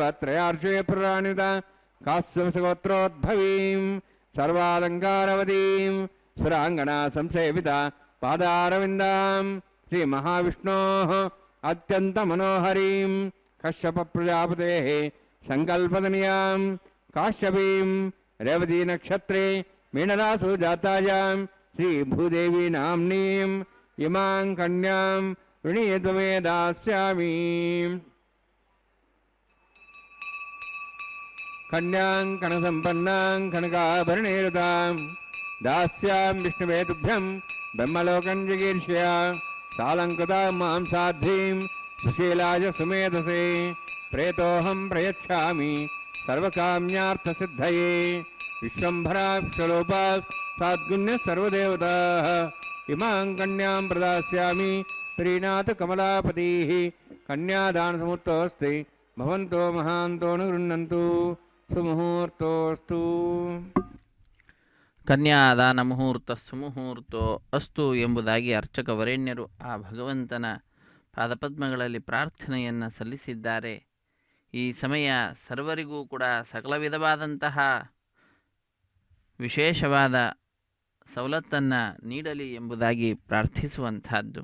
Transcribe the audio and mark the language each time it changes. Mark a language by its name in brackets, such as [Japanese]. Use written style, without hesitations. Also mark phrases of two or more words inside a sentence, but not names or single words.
[Sanskrit] त्रयार्षे पुराणित काश्यपगोत्रोद्भवीं सर्वालंकारवतीं सुरांगण संसेवित पादारविंदां श्री महाविष्णोः अत्यंत मनोहरीं कश्यप प्रजापतेः संकल्पतनियां काश्यपीं रेवति नक्षत्रे मीनरासु जातायां श्री भूदेवि नाम्नीं इमां कन्यां ऋणीत्वमे दास्यामि कन्यां कनसंपन्नां कनकाभरणेरुतां दास्यां विष्णुवे तुभ्यं ब्रह्मलोकं जिगीर्षया सालंकृता मां साध्वीं सुशीलाय सुमेधसे प्रेतोऽहं प्रयच्छामि सर्वकाम्यार्थसिद्धये विश्वम्भरा विश्वरूपा साद्गुण्यः सर्वदेवताः इमां कन्यां प्रदास्यामि प्रीणाथ कमलापतिः कन्यादानसमुहूर्तोऽस्ति भवन्तो महान्तो न गृह्णन्तु सुमुहूर्तोऽस्तु [Kannada] ಕನ್ಯಾದಾನ ಮುಹೂರ್ತ [Sanskrit] सुमुहूर्तो अस्तु [Kannada] ಎಂಬುದಾಗಿ ಅರ್ಚಕ ವರೇಣ್ಯರು ಆ ಭಗವಂತನ ಪಾದಪದ್ಮಗಳಲ್ಲಿ ಪ್ರಾರ್ಥನೆಯನ್ನು ಸಲ್ಲಿಸಿದ್ದಾರೆ. ಈ ಸಮಯ ಸರ್ವರಿಗೂ ಕೂಡ ಸಕಲ ವಿಧವಾದಂತಹ ವಿಶೇಷವಾದ ಸವಲತ್ತನ್ನು ನೀಡಲಿ ಎಂಬುದಾಗಿ ಪ್ರಾರ್ಥಿಸುವಂತಹದ್ದು.